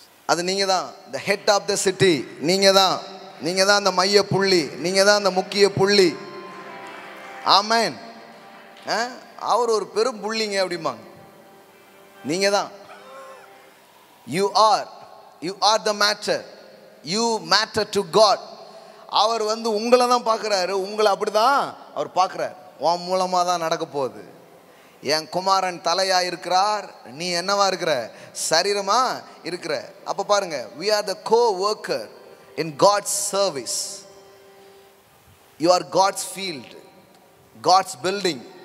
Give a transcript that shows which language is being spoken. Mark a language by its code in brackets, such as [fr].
[ta] அது நீங்க தான். [en] the head of the city. [ta] நீங்க தான். நீங்க தான் அந்த மைய புள்ளி, நீங்க தான் அந்த முக்கிய புள்ளி. ஆமென். அவர் ஒரு பெரும் புள்ளிங்க அப்படிம்பாங்க. நீங்க தான். [en] You are the matter. You matter to God. [ta] அவர் வந்து உங்களை தான் பார்க்குறாரு, உங்களை அப்படி தான் அவர் பார்க்குறார். உன் மூலமாக தான் நடக்க போகுது. என் குமாரன் தலையாக இருக்கிறார், நீ என்னவா இருக்கிற? சரீரமாக இருக்கிற. அப்போ பாருங்க, [en] we are the co-worker in God's service. You are God's field, God's building.